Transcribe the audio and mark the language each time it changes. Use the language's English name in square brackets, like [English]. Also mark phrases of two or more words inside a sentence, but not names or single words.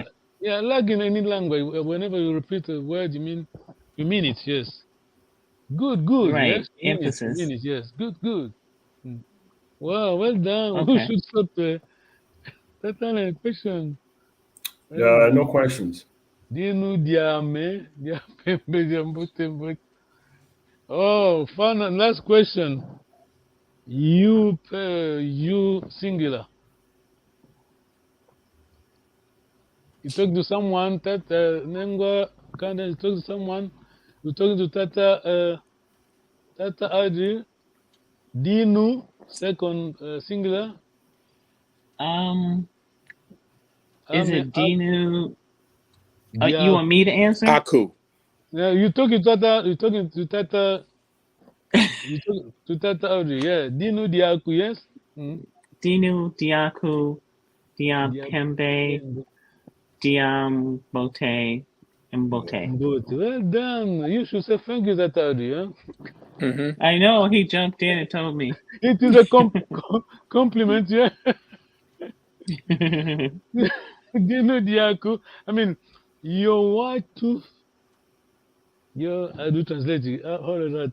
[English] Yeah, like in any language, whenever you repeat a word, you mean it, yes. Good, Right. yes. Emphasis. Mean it, yes. Good. Wow, well done. Okay. Who should stop there? That's not a question. No questions. [Kongo] Dinu diame, mbote. [English] Oh, fun. Last question. You singular. You talk to someone that Nengwa kind of talk to someone. You talking to Tata Audrey. Dinu second singular. Is it Dinu? You want me to answer? Aku. Yeah, you talking to Tata. You talking to Tata. You talking to Tata Audrey. Yeah, [Kongo] Dinu Diaku. Yes. Dinu Diaku, Diam Pembe, Diam Bote, [English] and Bote. Well done. You should say thank you, Tata Audrey. Huh? Mm-hmm. I know he jumped in and told me. It is a compliment, yeah. [Kongo] Dinu Diaku. [English] I mean, your white tooth. I do translate it. Hold on.